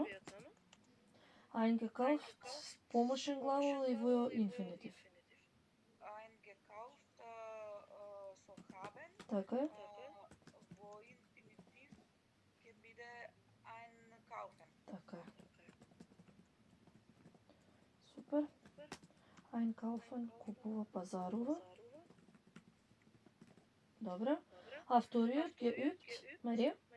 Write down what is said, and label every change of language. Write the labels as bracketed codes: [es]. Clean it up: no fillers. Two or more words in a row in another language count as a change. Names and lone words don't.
[mk] Eingekauft, помошен глагол и во инфинитив. [de] Eingekauft so haben. [mk] Така е. Во инфинитив ќе биде einkaufen. Така е. Супер. Einkaufen, купува, пазарува. Добре. А вториот, geübt, Марија?